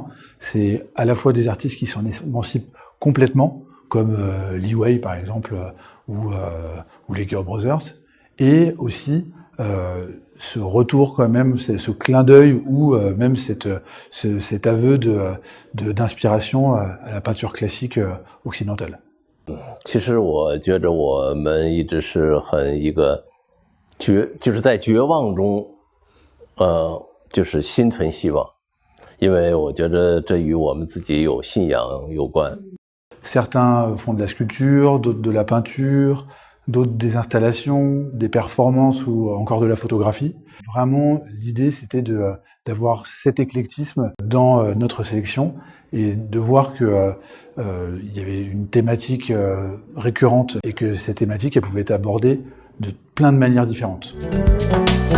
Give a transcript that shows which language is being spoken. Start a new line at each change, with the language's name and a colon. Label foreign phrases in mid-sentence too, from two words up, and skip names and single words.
French: C'est à la fois des artistes qui s'en émancipent complètement, comme Li Wei par exemple, ou les Gao Brothers, et aussi ce retour quand même, ce clin d'œil ou même cet aveu d'inspiration à la peinture classique occidentale.
Chinese: 其实我觉着我们一直是就是在绝望中，就是心存希望，因为我觉得这与我们自己有信仰有关。
French: Certains font de la sculpture, d'autres de la peinture, d'autres des installations, des performances ou encore de la photographie. Vraiment, l'idée c'était d'avoir cet éclectisme dans notre sélection et de voir que il y avait une thématique récurrente et que cette thématique elle pouvait être abordée de plein de manières différentes.